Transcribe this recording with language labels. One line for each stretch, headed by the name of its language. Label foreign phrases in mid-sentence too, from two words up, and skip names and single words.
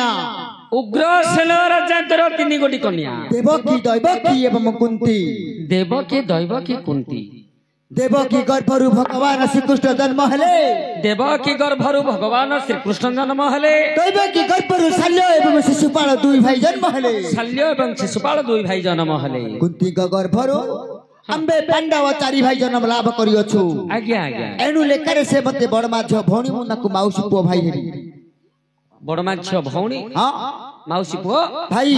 Odia: ଉଗ୍ରସେନ ରାଜାଙ୍କର 3 ଗୋଟି କନ୍ୟା ଦେବକୀ ଦୈବକୀ ଏବଂ କୁନ୍ତୀ ଦେବକୀ ଦୈବକୀ କୁନ୍ତୀ ଦେବକୀ ଗର୍ଭରୁ ଭଗବାନ ଶ୍ରୀକୃଷ୍ଣ ଜନ୍ମ ହେଲେ ଦେବକୀ ଗର୍ଭରୁ ଭଗବାନ ଶ୍ରୀକୃଷ୍ଣ ଜନ୍ମ ହେଲେ ଦୈବକୀ ଗର୍ଭରୁ ଶଲ୍ୟ ଏବଂ ଶିଶୁପାଳ ଦୁଇ ଭାଇ ଜନ୍ମ ହେଲେ ଶଲ୍ୟ ଏବଂ ଶିଶୁପାଳ 2 ଭାଇ ଜନ୍ମ ହେଲେ �କୁନ୍ତୀ ଗର୍ଭରୁ ଆମ୍ବେ ପାଣ୍ଡବ 4 ଭାଇ ଜନ୍ମ ଲାଭ କରିଅଛୁ ଆଜ୍ଞା ଆଜ୍ଞା ଏଣୁ ଲେଖାରେ ସେ ମତେ ବଡ଼ ମାଛ ଭଉଣୀ ମୁନାକୁ ମାଉସୀ ପୁଅ ଭାଇ ହେରି ବଡ଼ ମାଛ ଭଉଣୀ हां ମାଉସୀ ପୁଅ